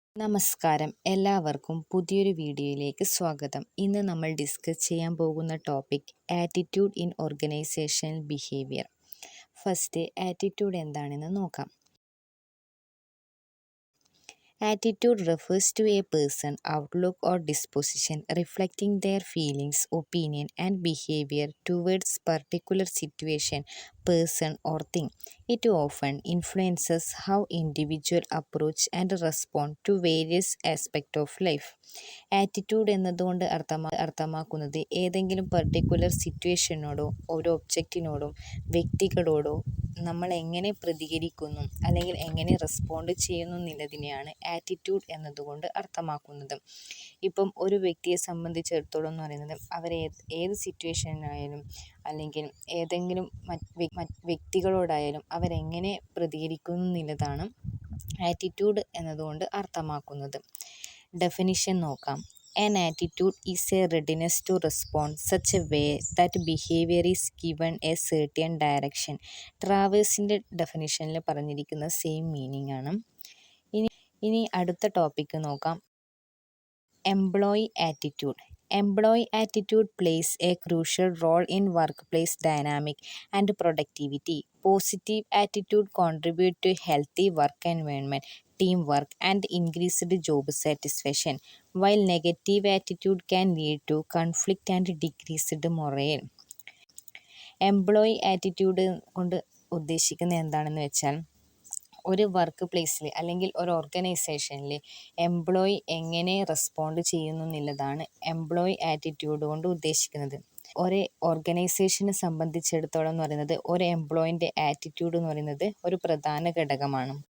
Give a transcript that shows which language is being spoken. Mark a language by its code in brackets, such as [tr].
[ml] നമസ്കാരം, എല്ലാവർക്കും പുതിയൊരു വീഡിയോയിലേക്ക് സ്വാഗതം. ഇന്ന് നമ്മൾ ഡിസ്കസ് ചെയ്യാൻ പോകുന്ന topic [en] Attitude in organisational behaviour. [ml] First, attitude എന്താണെന്ന് നോക്കാം. [en] Attitude refers to a person, outlook or disposition reflecting their feelings, opinion and behavior towards particular situation, person or thing. It often influences how individual approach and respond to various aspects of life. [ml] Attitude എന്നതുകൊണ്ട് അർത്ഥമാക്കുന്നത് ഏതെങ്കിലും particular സിറ്റുവേഷനോടോ ഒരു ഒബ്ജക്റ്റിനോടോ വ്യക്തികളോടോ നമ്മൾ എങ്ങനെ പ്രതികരിക്കുന്നു അല്ലെങ്കിൽ എങ്ങനെ respond ചെയ്യുന്നു എന്നുള്ളതിനെയാണ് ആറ്റിറ്റ്യൂഡ് എന്നതുകൊണ്ട് അർത്ഥമാക്കുന്നത്. ഇപ്പം ഒരു വ്യക്തിയെ സംബന്ധിച്ചിടത്തോളം എന്ന് പറയുന്നത് ഏത് സിറ്റുവേഷനായാലും അല്ലെങ്കിൽ ഏതെങ്കിലും വ്യക്തികളോടായാലും അവരെങ്ങനെ പ്രതികരിക്കുന്നു എന്നുള്ളതാണ് ആറ്റിറ്റ്യൂഡ് എന്നതുകൊണ്ട് അർത്ഥമാക്കുന്നത്. ഡെഫിനിഷൻ നോക്കാം. [en] An attitude is a readiness to respond such a way that behavior is given a certain direction. [ml] ട്രാവേഴ്സിൻ്റെ ഡെഫിനിഷനിൽ പറഞ്ഞിരിക്കുന്ന സെയിം മീനിങ് ആണ്. ഇനി അടുത്ത ടോപ്പിക്ക് നോക്കാം. Employee attitude. [en] Employee attitude plays a crucial role in workplace dynamic and productivity. Positive attitude contribute to healthy work environment, teamwork and increased job satisfaction, while negative attitude can lead to conflict and decreased morale. [ml] Employee attitude കൊണ്ട് ഉദ്ദേശിക്കുന്നത് എന്താണെന്ന് വെച്ചാൽ ഒരു work പ്ലേസിൽ അല്ലെങ്കിൽ ഒരു ഓർഗനൈസേഷനിൽ employee എങ്ങനെ റെസ്പോണ്ട് ചെയ്യുന്നു എന്നുള്ളതാണ് എംപ്ലോയി ആറ്റിറ്റ്യൂഡ് കൊണ്ട് ഉദ്ദേശിക്കുന്നത്. ഒരു ഓർഗനൈസേഷനെ സംബന്ധിച്ചിടത്തോളം എന്ന് പറയുന്നത് ഒരു എംപ്ലോയിൻ്റെ ആറ്റിറ്റ്യൂഡ് എന്ന് പറയുന്നത് ഒരു പ്രധാന ഘടകമാണ്.